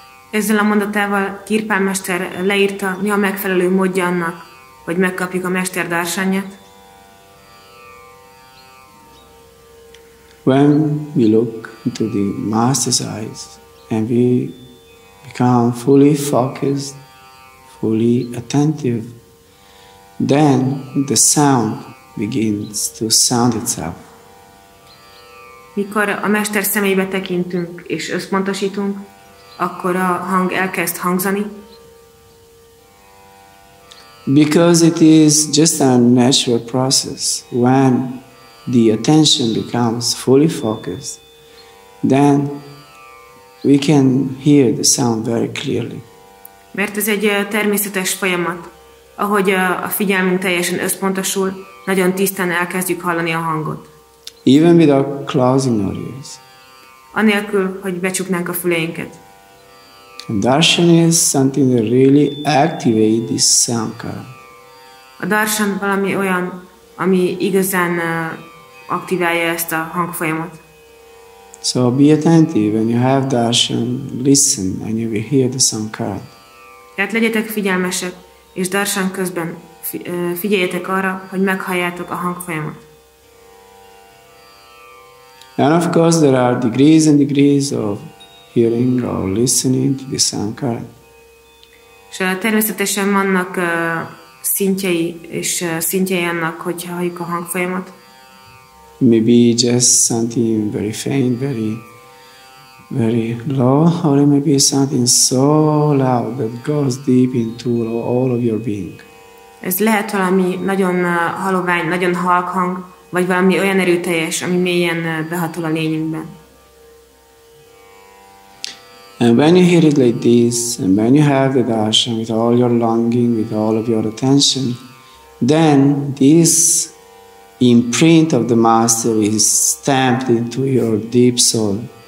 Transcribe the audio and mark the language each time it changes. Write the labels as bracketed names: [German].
[Hungarian] Ezzel a mondatával Kirpál mester leírta, mi a megfelelő módja annak, hogy megkapjuk a Mester Darshanját. [English] When we look into the Master's eyes and we become fully focused, fully attentive, then the sound begins to sound itself. [Hungarian] Mikor a mester szemébe tekintünk és összpontosítunk, akkor a hang elkezd hangzani. [English] Because it is just a natural process. When the attention becomes fully focused, then we can hear the sound very clearly. [Hungarian] Mert ez egy természetes folyamat. Ahogy a figyelmünk teljesen összpontosul, nagyon tisztán elkezdjük hallani a hangot. [English] Even without closing our ears. [Hungarian] Anélkül, hogy becsuknánk a füleinket. [English] And darshan is something that really activates this sound current. [Hungarian] A darshan valami olyan, ami igazán aktiválja ezt a hangfolyamat. [English] So be attentive when you have darshan, listen and you will hear the sound current. [Hungarian] Tehát legyetek figyelmesek, és darshan közben figyeljetek arra, hogy meghalljátok a hangfolyamat. [English] And of course there are degrees and degrees of hearing or listening to the sound current. [Hungarian] És természetesen vannak szintjei és szintjei annak, hogy halljuk a hangfolyamat. [English] Maybe just something very faint, very low, or it may be something so loud that goes deep into all of your being. [Hungarian] Ez lehet valami nagyon halovány, nagyon halk hang, vagy valami olyan erőteljes, ami mélyen behatol a lényünkben. [English] And when you hear it like this, and when you have the darshan with all your longing, with all of your attention, then this imprint of the Master is stamped into your deep soul.